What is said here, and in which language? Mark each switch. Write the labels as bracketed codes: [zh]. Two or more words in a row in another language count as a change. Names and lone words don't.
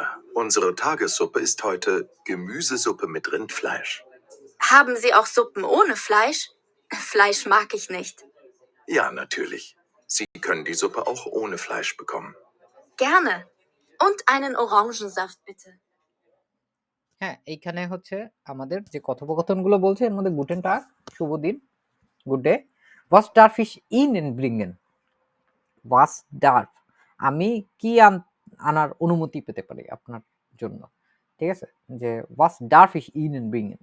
[de] Unsere Tagessuppe ist heute Gemüsesuppe mit Rindfleisch. Haben Sie auch Suppen ohne Fleisch? Fleisch mag ich nicht. Ja, natürlich. Sie können die Suppe auch ohne Fleisch bekommen. Gerne. Und einen Orangensaft bitte. [bn] হ্যাঁ, এইখানে হচ্ছে আমাদের যে কথোপকথনগুলো বলছে এর মধ্যে [de] Guten Tag, [bn] শুভ দিন, [en] good day, [de] Was darf ich Ihnen bringen, Was darf [bn] আমি কি আনার অনুমতি পেতে পারি আপনার জন্য, ঠিক আছে, যে [de] Was darf ich Ihnen bringen.